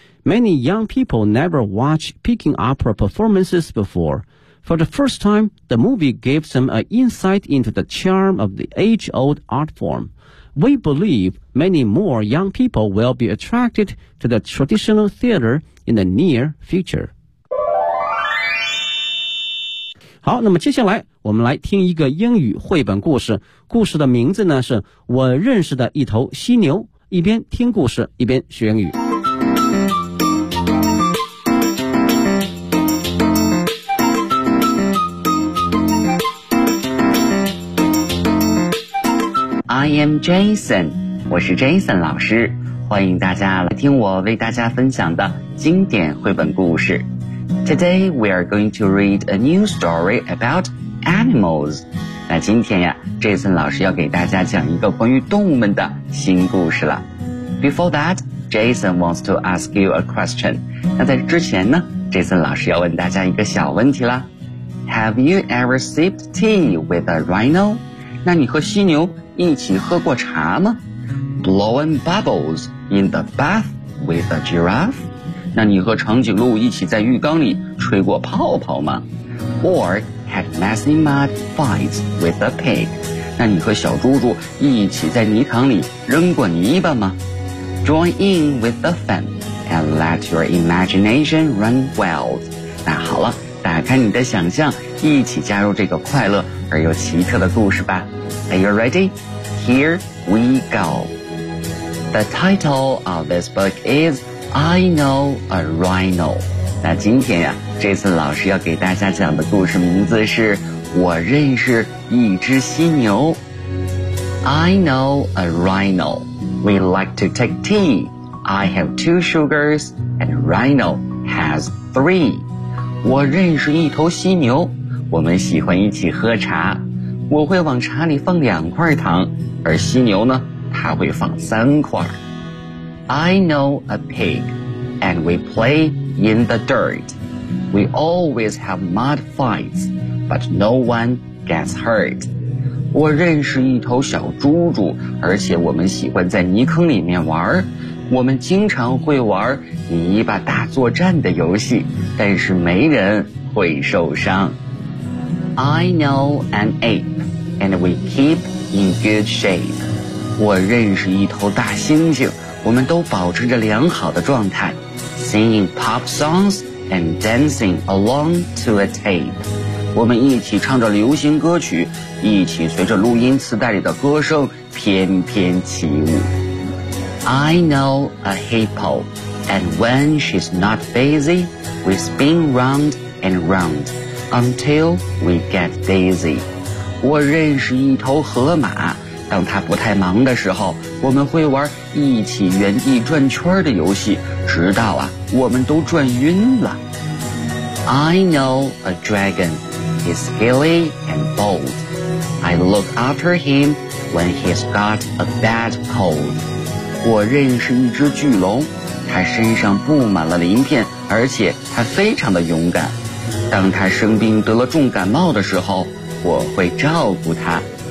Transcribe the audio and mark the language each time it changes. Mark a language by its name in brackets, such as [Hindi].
[English] Many young people never watched Peking opera performances before. For the first time, the movie gives them an insight into the charm of the age-old art form. We believe many more young people will be attracted to the traditional theater in the near future. [Chinese] 好，那么接下来我们来听一个英语绘本故事。故事的名字呢是我认识的一头犀牛。一边听故事一边学英语。 [English] I am Jason, [Chinese] 我是 Jason 老师。欢迎大家来听我为大家分享的经典绘本故事。 [English] Today, we are going to read a new story about animals. [Chinese] 那今天呀 ,Jason 老师要给大家讲一个关于动物们的新故事了。 [English] Before that, Jason wants to ask you a question. [Chinese] 那在之前呢 ,Jason 老师要问大家一个小问题啦。 [English] Have you ever sipped tea with a rhino? [Chinese] 那你和犀牛一起喝过茶吗 ? [English] Blowing bubbles in the bath with a giraffe? [Chinese] 那你和长颈鹿一起在浴缸里吹过泡泡吗 ? [English] Or had messy mud fights with a pig? [Chinese] 那你和小猪猪一起在泥塘里扔过泥巴吗 ? [English] Join in with the fun and let your imagination run wild. [Chinese] 那好了打开你的想象一起加入这个快乐而又奇特的故事吧。 [English] Are you ready? Here we go. The title of this book is... I know a rhino. [Chinese] 那今天呀、这次老师要给大家讲的故事名字是我认识一只犀牛。 [English] I know a rhino. We like to take tea. I have two sugars and rhino has three. [Chinese] 我认识一头犀牛。我们喜欢一起喝茶。我会往茶里放两块糖而犀牛呢它会放三块。 [English] I know a pig, and we play in the dirt. We always have mud fights, but no one gets hurt. [Chinese] 我认识一头小猪猪，而且我们喜欢在泥坑里面玩。我们经常会玩泥巴大作战的游戏，但是没人会受伤。 [English] I know an ape, and we keep in good shape. [Chinese] 我认识一头大猩猩。我们都保持着良好的状态 [English] Singing pop songs and dancing along to a tape [Chinese] 我们一起唱着流行歌曲一起随着录音磁带里的歌声翩翩起舞。 [English] I know a hippo, and when she's not busy, we spin round and round until we get dizzy. [Chinese] 我认识一头河马，当它不太忙的时候，我们会玩一起原地转圈的游戏，直到啊，我们都转晕了。 [English] I know a dragon. He's scaly and bold. I look after him when he's got a bad cold. [Chinese] 我认识一只巨龙，它身上布满了鳞片，而且它非常的勇敢。当它生病得了重感冒的时候，我会照顾它。